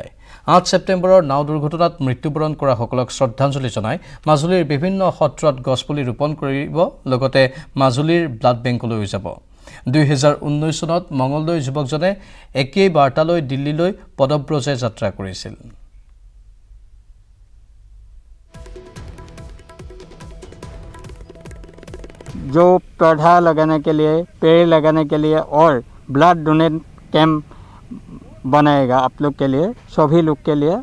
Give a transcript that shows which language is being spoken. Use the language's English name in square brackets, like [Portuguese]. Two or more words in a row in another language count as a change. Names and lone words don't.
[Assamese] 8 ছেপ্টেম্বৰৰ নাও দুৰ্ঘটনাত মৃত্যুবৰণ কৰাসকলক শ্ৰদ্ধাঞ্জলি জনাই মাজুলীৰ বিভিন্ন সত্ৰত গছপুলি ৰোপণ কৰিব, লগতে মাজুলীৰ [English] blood bankলৈও [Assamese] যাব। 2019 চনত মঙলদৈ যুৱকজনে একেই বাৰ্তালৈ দিল্লীলৈ পদব্ৰজে যাত্ৰা কৰিছিল। [Hindi] जो पौधा लगाने के लिए, पेड़ लगाने के लिए और [English] blood donate camp [Hindi] बनाएगा आप लोग के लिए, सभी लोग के लिए।